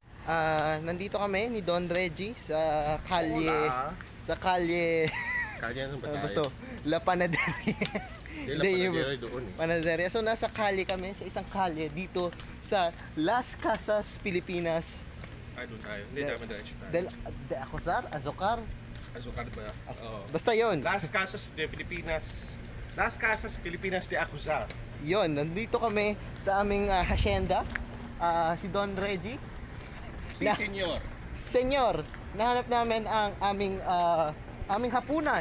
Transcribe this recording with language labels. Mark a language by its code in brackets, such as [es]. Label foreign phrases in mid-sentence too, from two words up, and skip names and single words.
[tl] Nandito kami ni Don Reggie sa kalye... Sa kalye... Kaya ano ba Ano ba tayo? to? La Panaderia. Hindi, La Panaderia doon eh. Panaderia. So, nasa kalye kami, sa isang kalye dito sa Las Casas, Pilipinas. Ay, doon tayo. Hindi, tama diretso tayo. De Acosar? Azokar? Azúcar ba? Oo. Basta yon. Las Casas de Pilipinas. Las Casas Pilipinas de Acuzar. Yon, nandito kami sa aming hacienda. Si Don Reggie. Si Na- Senyor. Senyor, nahanap namin ang aming hapunan.